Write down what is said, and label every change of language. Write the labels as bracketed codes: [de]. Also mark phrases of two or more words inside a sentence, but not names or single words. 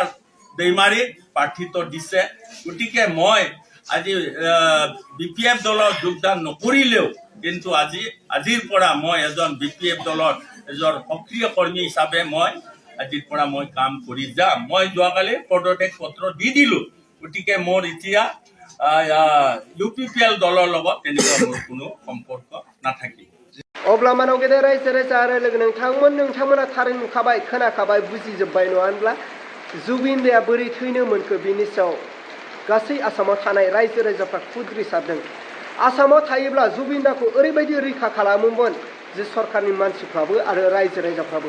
[as] দৈমাৰী প্ৰাৰ্থিত্ব দিছে গতিকে মই আজি BPF দলত যোগদান নকৰিলেও কিন্তু আজিৰ পৰা মই এজন BPF দলৰ এজন সক্ৰিয় কৰ্মী হিচাপে মই আজিৰ পৰা মই কাম কৰি যাম মই যোৱাকালি পদত্যাগ পত্ৰ দি দিলোঁ গতিকে মোৰ এতিয়া UPPL দলৰ লগত তেনেকুৱা মোৰ কোনো সম্পৰ্ক নাথাকিব [brx] अब्ला मानाव गेदेर रायजो राजा आरो लोगो नोंथांमोना थारै नुखाबाय खोनाखाबाय बुजिजोब्बाय नङा होनब्ला जुबिन दाया बोरै थैनो मोनखो बिनि सायाव गासै आसामाव थानाय रायजो राजाफ्रा खुद्रिसारदों आसामाव थायोब्ला जुबिन दाखौ ओरैबायदि रैखा खालामोमोन जे सरकारनि मानसिफ्राबो आरो रायजो राजाफ्राबो